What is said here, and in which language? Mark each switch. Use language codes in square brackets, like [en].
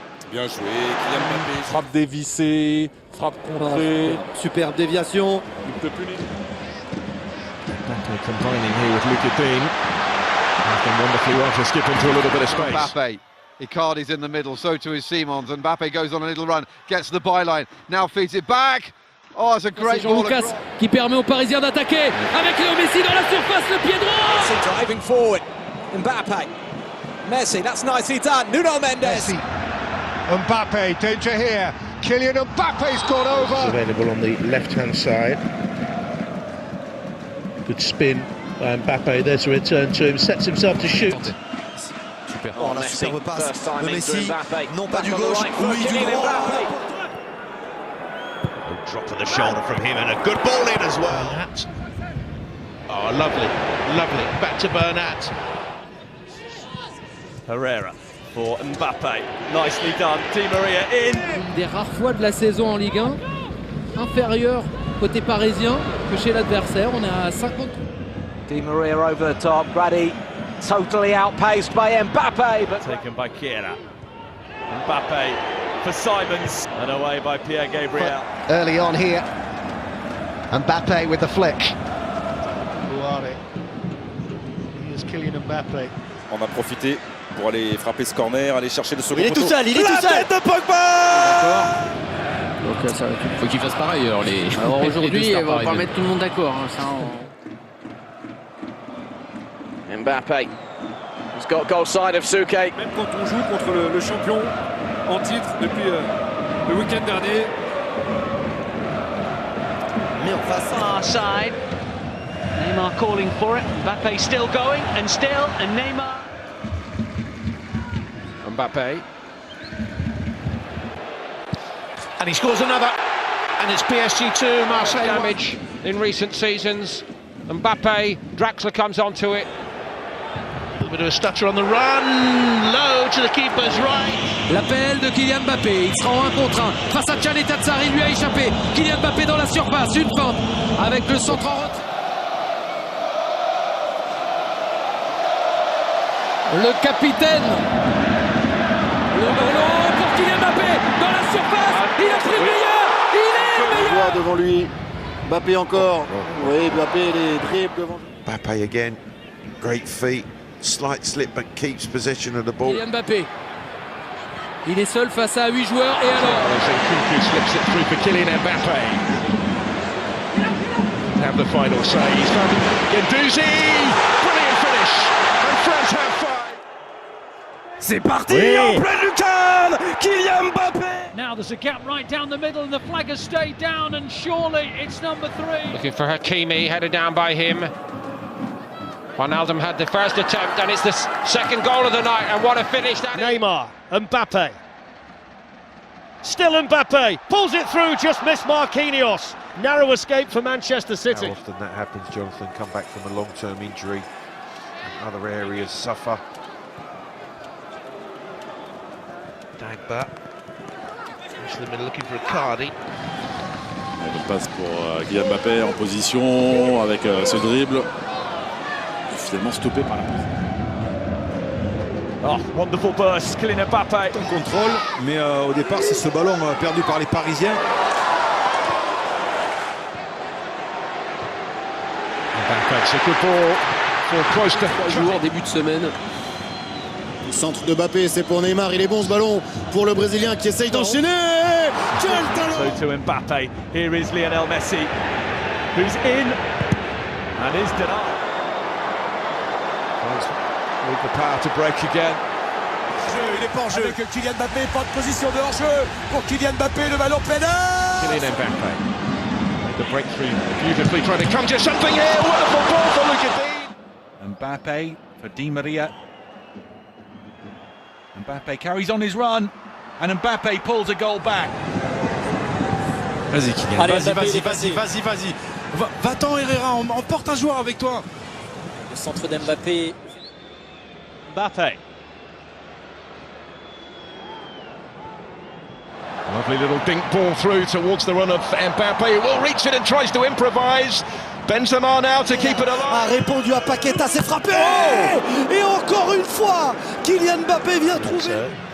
[fr] Bien joué, Kylian Mbappé. Frappe dévissée, frappe contrée. Superbe déviation. Il ne peut plus [en] Mbappe combining here with Lucas Dean. He's done wonderfully well to skip into a little bit of space. Mbappe. Icardi's in the middle, so too is Simons. And Mbappe goes on a little run, gets the byline, now feeds it back. Oh, it's a great Jean ball. [fr] Lucas qui permet aux Parisiens d'attaquer avec Léo Messi dans la surface, le pied droit. [en] Messi driving forward. Mbappe. Messi, that's nicely done. Nuno Mendes. Mbappe, danger here. Kylian Mbappe's gone over. Available on the left-hand side. Good spin by Mbappe. There's a return to him. Sets himself to shoot. Super. [fr] Oh, la superbe passe de Messi. Non pas du gauche, oui du droit. [en] Drop of the shoulder from him and a good ball in as well. Oh, lovely, lovely. Back to Bernat. Herrera for Mbappe. Nicely done. Di Maria in. [fr] Une des rares fois de la saison en Ligue 1 inférieure côté parisien que chez l'adversaire. On est à 50. [en] Di Maria over the top. Brady totally outpaced by Mbappe. But taken by Chiesa. Mbappe for Simons and away by Pierre Gabriel. Early on here, Mbappe with the flick. Here's Kylian Mbappe. [fr] On a profité pour aller frapper ce corner, aller chercher le second il est poteau. tout seul, il est La tout seul. tête de Pogba. Donc ça Faut qu'il fasse pareil alors les. Alors aujourd'hui, on va pas mettre. mettre tout le monde d'accord. Hein, [en] Mbappe. He's got goal side of Souke. [fr] Même quand on joue contre le champion en titre depuis le week-end dernier. Mais en face. [en] Far side. Neymar calling for it. Mbappe still going and still, and Neymar. Mbappe. And he scores another. And it's PSG 2, Marseille Damage in recent seasons. Mbappe, Draxler comes onto it. A little bit of a stutter on the run. Low to the keeper's right. [fr] L'appel de Kylian Mbappé, il sera en 1 contre 1 face à Tchani Tatsar, il lui a échappé. Kylian Mbappé dans la surface, une feinte avec le centre en retrait. Le capitaine. Le ballon pour Kylian Mbappé dans la surface. Il a pris le meilleur. Il est le meilleur. Devant lui. Mbappé encore. Oui, Mbappé les dribbles devant. [en] Mbappe again. Great feet. Slight slip but keeps possession of the ball. [fr] Kylian Mbappé. Il est seul face à 8 joueurs et alors [en] Nkunku slips it through for Kylian Mbappe. Have the final say. He's found Guendouzi. Brilliant finish. And France have 5. [fr] C'est parti en pleine lucarne. Kylian Mbappé. [en] Now there's a gap right down the middle, and the flag has stayed down, and surely it's number 3. Looking for Hakimi, headed down by him. Wijnaldum had the first attempt, and it's the second goal of the night, and what a finish that is. Neymar, Mbappe. Still Mbappe, pulls it through, just missed Marquinhos. Narrow escape for Manchester City. How often that happens, Jonathan, come back from a long-term injury and other areas suffer. Dagba. They've been looking for a Cardi. [fr] Elle passe pour Kylian Mbappé en position avec ce dribble. Finalement stoppé par la pause. [en] Oh, wonderful burst, Kylian Mbappe. [fr] Un contrôle, mais au départ c'est ce ballon perdu par les Parisiens. [en] Mbappe, [fr] c'est [en] good ball for close to [fr] joueur début de semaine. Centre de Mbappé, c'est pour Neymar, il est bon ce ballon pour le Brésilien qui essaye d'enchaîner. Quel talent! [en] So to Mbappe, here is Lionel Messi, who's in and is denied. with the power to break again. [fr] Il est pas en jeu. Avec Kylian Mbappé, pas de position de hors-jeu pour Kylian Mbappé, le ballon pénal. [en] Kylian Mbappe. The breakthrough beautifully trying to conjure something here. Wonderful ball for Lucas Dean. Mbappe for Di Maria. Mbappe carries on his run, and Mbappe pulls a goal back. [fr] Vas-y Kylian, Allez, vas-y. Va-t'en Herrera, emporte un joueur avec toi. Le centre d'Mbappé. [en] Mbappe. Lovely little dink ball through towards the run of Mbappe, who will reach it and tries to improvise. Benzema now to keep it alive. [fr] A répondu à Paqueta, c'est frappé. Et encore une fois, Kylian Mbappé vient trouver.